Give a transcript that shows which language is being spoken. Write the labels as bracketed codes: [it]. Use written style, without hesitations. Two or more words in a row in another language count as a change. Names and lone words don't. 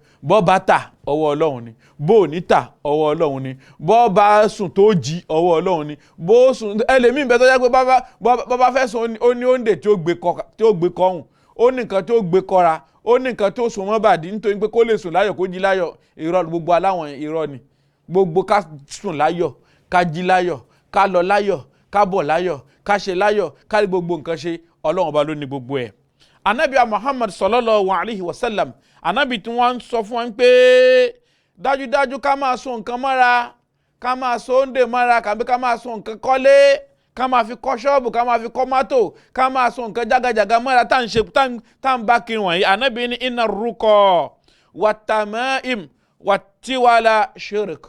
[yo] Bọ́ bá tà ọwọ́ Ọlọ́run ni, bó ní tà ọwọ́ Ọlọ́run ni, bọ́ bá sùn tó jí ọwọ́ Ọlọ́run ni, bó sùn ẹlẹ́mìí bẹ́ẹ̀ tó jẹ́ pé bá fẹ́ sùn ó ní òǹdè tí ó gbé kọ́hùn, ó ní nǹkan tí ó gbé kọ́ra, ó ní nǹkan tí ó sùn mọ́ bàdí nítorí pé kó lè sùn láyọ̀ kó jí láyọ̀. Irọ́ gbogbo aláwọn irọ́ ni. Gbogbo ká sùn láyọ̀, ká jí láyọ̀, ká lọ láyọ̀, ká bọ̀ láyọ̀, ká ṣe láyọ̀, ká rí gbogbo nǹkan ṣe, Ọlọ́run ọba ló ní gbogbo ẹ̀. Ànábì Muhammad [ar] صلى الله عليه وسلم [yo] ànábì tí wọ́n sọ fún wọn pé dájúdájú ká máa so nǹkan mọ́ra, ká máa so oúnjẹ mọ́ra, kàbí ká máa so nǹkan kọ́lé, ká máa fi kọ́ ṣọ́ọ̀bù, ká máa fi kọ́ mọ́tò, ká máa so nǹkan jágajàga mọ́ra tá ń bá kiri wọ̀nyí. Ànábì ní [ar] إن الرقى والتمائم والتولة شرك.